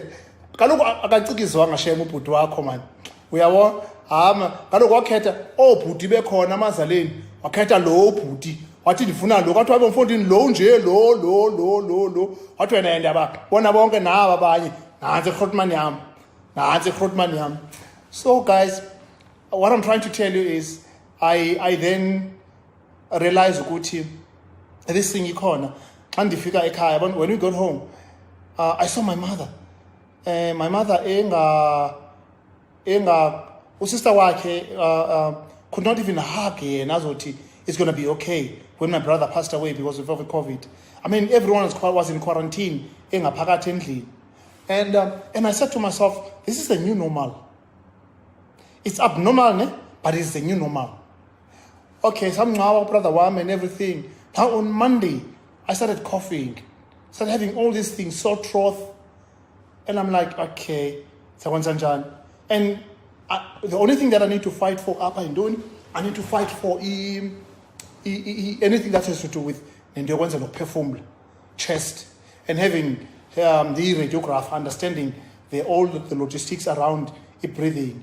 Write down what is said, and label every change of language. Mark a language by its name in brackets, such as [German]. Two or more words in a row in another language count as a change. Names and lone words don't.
[Xhosa] Kaloku akacikizwanga shema ubhuti wakho man. Uyabona? Kaloku wakhetha obhuti bekhona amazaleni. Wakhetha lo bhuti. Wathi ndifuna lo kwathi wabe mfondini lo nje lo. Wathi wena yendaba bona bonke naba abanye. Nansi Grootman yam. [English] So guys, what I'm trying to tell you is I then realized ukuthi this thing ikhona. [Xhosa] Xa ndifika ekhaya, [English] when we got home, I saw my mother. My mother [Xhosa] usister wakhe [English] could not even hug [Xhosa] yena azothi [English] it's going to be okay when my brother passed away because of COVID. Everyone was in quarantine [Xhosa] engaphakathi endlini. [English] And I said to myself, this is the new normal. It's abnormal, but it's the new normal. Okay, some brother wam and everything. Now on Monday, I started coughing, started having all these things, sore throat. And I'm like, okay, and the only thing that I need to fight for up and doing, I need to fight for anything that has to do with the perform chest and having the radiograph, understanding all the logistics around breathing.